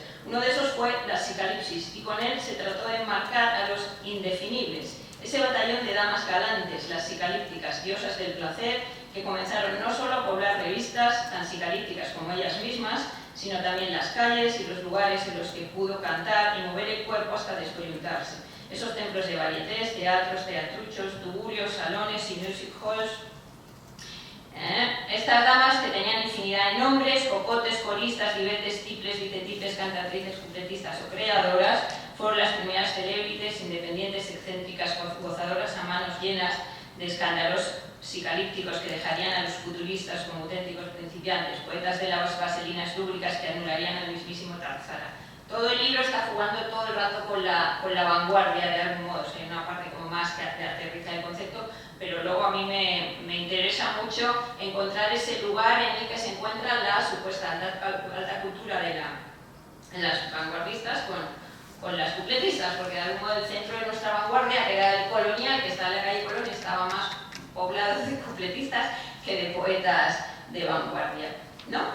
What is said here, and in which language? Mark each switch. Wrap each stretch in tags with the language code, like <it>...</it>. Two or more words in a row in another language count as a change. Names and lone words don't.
<es>Uno de esos fue la psicalipsis y con él se trató de enmarcar a los indefinibles, ese batallón de damas galantes, las psicalípticas, diosas del placer, que comenzaron no solo a poblar revistas tan psicalípticas como ellas mismas, sino también las calles y los lugares en los que pudo cantar y mover el cuerpo hasta descoyuntarse. Esos templos de varietés, teatros, teatruchos, tuburios, salones y</es> <en>music halls.</en> <es>Estas damas, que tenían infinidad de nombres, cocotes, coristas, libetes, tiples, vicetiples, cantatrices, cupletistas o creadoras, fueron las primeras celebrities, independientes, excéntricas, gozadoras a manos llenas de escándalos psicalípticos que dejarían a los futuristas como auténticos principiantes, poetas de las vaselinas lúbricas que anularían al mismísimo Tarzana. Todo el libro está jugando todo el rato con la vanguardia de algún modo, o sea, hay una parte como más que aterriza el concepto, pero luego a mí me interesa mucho encontrar ese lugar en el que se encuentra la supuesta alta cultura de las vanguardistas con las cupletistas, porque de algún modo el centro de nuestra vanguardia, que era el colonial, que está en la calle Colón, estaba más poblado de cupletistas que de poetas de vanguardia, ¿no?</es>